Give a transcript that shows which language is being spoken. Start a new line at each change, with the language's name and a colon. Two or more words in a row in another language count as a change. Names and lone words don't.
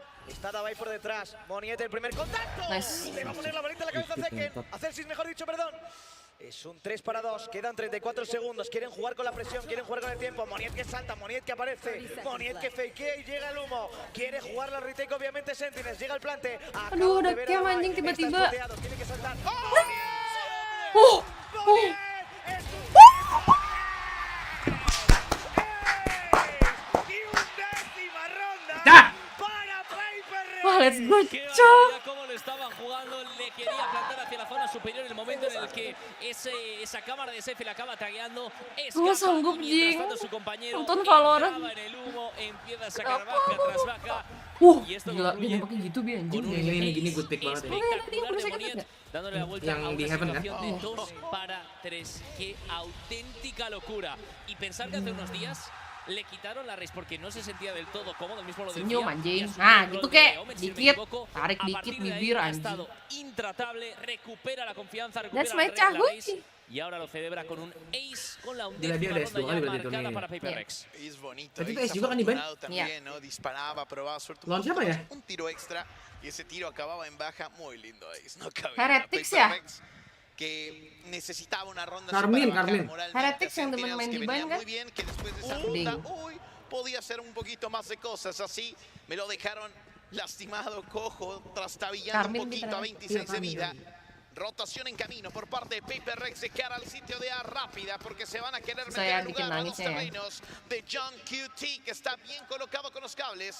Spanish: Está Davai por detrás, Moniet el primer contacto. Le va a poner la balita en la cabeza a Zeken, a Celsius mejor dicho, perdón. Es un 3 para 2, quedan 34 segundos, quieren jugar con la presión, quieren jugar con el tiempo. Moniet que salta, Moniet que aparece, Moniet que fakea y llega el humo. Quiere jugar la retake, obviamente Sentinels, llega el plante.
Indonesian: Aduh, udah kayak anjing tiba-tiba.
Spanish: Tiene que saltar.
Indonesian: Wah,
English: let's go,
Indonesian: cok.
Spanish: Cómo lo estaban jugando, le quería plantar hacia la zona superior en el momento en el que esa cámara de Sefi la acaba tagueando.
Indonesian: Gue sanggup, Jing. Nonton Valorant.
Spanish: En el humo, empieza a sacar vaca tras vaca.
Indonesian: Gila, dia nembaknya gitu bi anjing. Gini
English: good pick
Indonesian: banget ya.
Spanish: Dándole la vuelta
Indonesian: yang di Heaven kan?
Spanish: de 2 para 3. Qué auténtica locura. Y pensar que hace unos días le quitaron la race porque no se sentía del todo cómodo, mismo lo decía.
Indonesian: Senyum anjing. Nah, gitu kek. Dikit, tarik dikit bibir anjing.
Spanish: Intratable, recupera la confianza, recupera la race. Y ahora lo celebra con un ace con la undécima ronda ya marcada para Paper Rex. Es bonito.
Indonesian: Tapi itu ace juga kan Iban?
Spanish: También, ¿no? Disparaba, probaba suerte.
Indonesian: Lawan siapa ya?
Spanish: Un tiro extra y ese tiro acababa en baja. Muy lindo ace. No cabe.
Indonesian: Heretics ya?
Spanish: Que necesitaba una ronda Carmin.
Indonesian: Heretics yang demen main di ban kan?
Spanish: Muy bien, que después de esa ronda, podía hacer un poquito más de cosas. Así me lo dejaron lastimado, cojo, trastabillando un poquito a 26 de vida. Rotación en camino por parte de Paper Rex de cara al sitio de A rápida porque se van a querer meter en lugar a los terrenos de John QT que está bien colocado con los cables.